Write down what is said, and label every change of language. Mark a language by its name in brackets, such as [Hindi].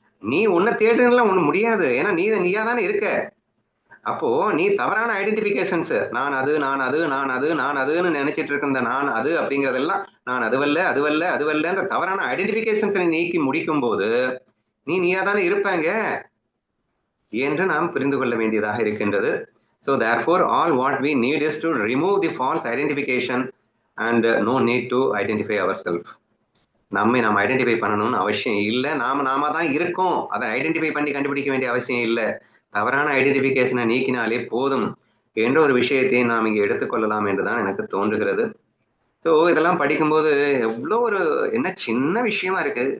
[Tamil] நீ உன்னை தேடுறதுலாம் ஒண்ணு முடியாது. ஏன்னா நீயா தானே இருக்க. அப்போ நீ தவறான ஐடென்டிபிகேஷன்ஸ், நான் அதுன்னு நினைச்சிட்டு இருக்க இந்த நான் அது அப்படிங்கறதெல்லாம் நான் அதுவல்லன்ற தவறான ஐடென்டிபிகேஷன்ஸ் நீக்கி முடிக்கும் போது நீயா தானே இருப்பாங்க என்று நாம் புரிந்து கொள்ள வேண்டியதாக இருக்கின்றது. [English] So therefore all what we need is to remove the false identification and no need to identify ourselves. [Tamil] நாம் ஐடென்டிஃபை பண்ணணும்னு அவசியம் இல்லை. நாம தான் இருக்கோம். அதை ஐடென்டிஃபை பண்ணி கண்டுபிடிக்க வேண்டிய அவசியம் இல்லை. தவறான ஐடென்டிஃபிகேஷனை நீக்கினாலே போதும் என்ற ஒரு விஷயத்தை நாம் இங்கே எடுத்துக்கொள்ளலாம் என்றுதான் எனக்கு தோன்றுகிறது. ஸோ இதெல்லாம் படிக்கும்போது எவ்வளோ ஒரு என்ன சின்ன விஷயமா இருக்கு.